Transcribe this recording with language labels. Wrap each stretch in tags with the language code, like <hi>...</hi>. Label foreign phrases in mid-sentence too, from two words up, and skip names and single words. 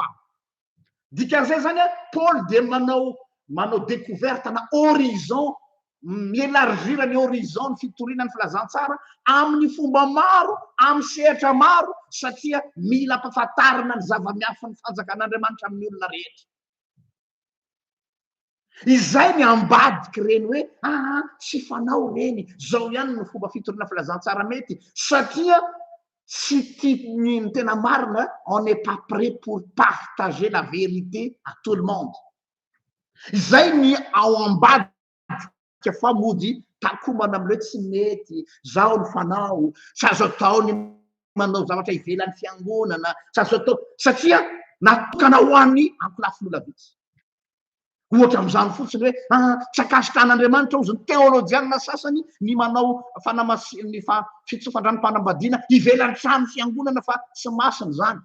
<mg>Dikan'izay zany a Paoly dia manao découverte na horizon, mielargira ny horizon ny fitoriana ny filazantsara amin'ny fomba maro, amin'ny sehatra maro, satria mila ampahafantarina ny zava-miafa ny fanjakan'Andriamanitra amin'ny olona rehetra. Izay ny ambadiky reny hoe tsy fanao reny, zao ihany no fomba fitoriana filazantsara mety, satria tsy tiany tena marina,</mg> <fr>on n'est pas prêt pour partager la vérité à tout le monde.</fr> <mg>Izay ny ao ambadiky fa mody takomana amin'ileo tsy mety, zao ny fanao, tsy azo atao ny manao zavatra ivelan'ny fiangonana, tsy azo atao, satria natokana ho an'ny ampolafin'olona vitsy. Ohatra amin'izany fotsiny hoe tsy akasikan'Andriamanitra ozy ny teolojianina sasany ny manao ny fitsofan-dranom-panambadiana ivelan'ny trano fiangonana fa tsy masina zany.</mg>